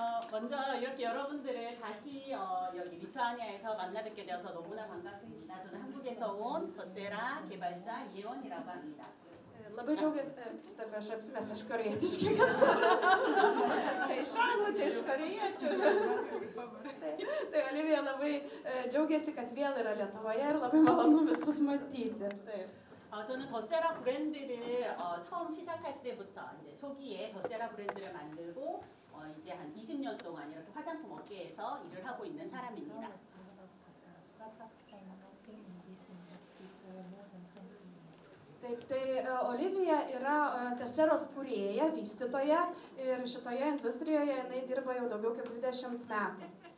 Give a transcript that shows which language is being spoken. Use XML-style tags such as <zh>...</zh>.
<ko>먼저 이렇게 여러분들을 다시 여기 리투아니아에서 만나 뵙게 되어서 너무나 반갑습니다. 저는 한국에서 온 더세라 개발자 이혜원이라고 합니다.</ko> <lt>Labai džiaugiuosi, taip aš apsimesiu, aš korėjietiškai, kad čia iš anglų, čia iš korėjiečių. Tai Olivija labai džiaugiasi, kad vėl yra Lietuvoje ir labai malonu visus matyti.</lt> <ko>저는 더세라 브랜드를 처음 시작할 때부터 이제 초기에 더세라 브랜드를 만들고 이제 한 20년 동안 이렇게 화장품 업계에서 일을 하고 있는 사람입니다.</ko> <lt>Taip, tai Olivija yra Teseros kūrėja, vystytoja ir šitoje industrijoje jinai dirba jau daugiau kaip 20 metų.</lt>